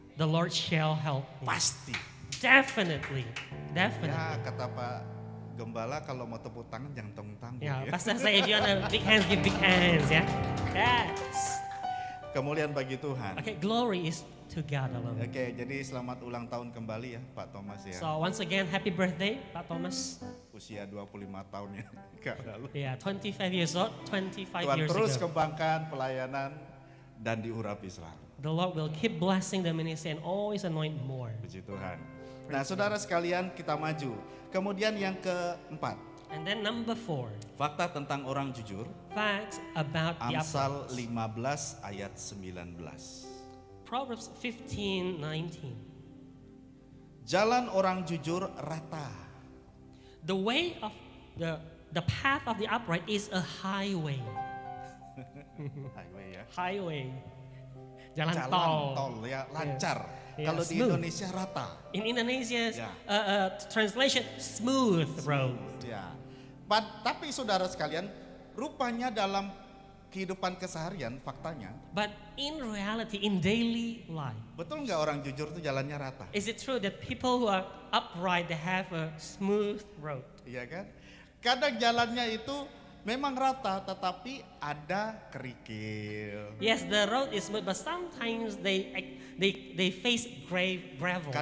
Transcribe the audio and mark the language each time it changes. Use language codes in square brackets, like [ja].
[en] the Lord shall help me. [id] Pasti. [en] Definitely. [id] Ya, kata Pak Gembala kalau mau tepuk tangan jangan tanggung-tanggung. [en] Yeah, [id] ya. [en] Pastor say if you want big hands, give big hands, yeah? Yes. [id] Kemuliaan bagi Tuhan. [en] Okay, glory is to God alone. [id] Oke, jadi selamat ulang tahun kembali ya Pak Thomas ya. [en] So once again, happy birthday, Pak Thomas. [id] Usia 25 tahun ya. Lalu. [en] Yeah, 25 years old, 25 [id] Tuhan [en] years [id] terus [en] ago. [id] kembangkan pelayanan dan diurapi selalu. [en] The Lord will keep blessing the ministry and always anoint more. [id] Puji Tuhan. Nah, saudara sekalian kita maju. Kemudian yang keempat, [en] And then number 4, [id] fakta tentang orang jujur. [en] facts about the [id] Amsal [en] upright. [id] 15 ayat 19. [en] Proverbs 15:19. [id] Jalan orang jujur rata. [en] The way of the path of the upright is a highway. Highway ya. Highway. Jalan [id] Jalan tol. tol ya lancar. [en] Yeah, [id] Kalau di [en] smooth. [id] Indonesia rata. [en] In Indonesia's Yeah. translation, smooth road. [id] Ya. Tapi saudara sekalian, rupanya dalam kehidupan keseharian faktanya, [en] But in reality, in daily life, [id] betul nggak orang jujur itu jalannya rata? [en] is it true that people who are upright, they have a smooth road? [id] Iya kan? Kadang jalannya itu memang rata, tetapi ada kerikil. [en] Yes, the road is smooth, but sometimes they face gravels.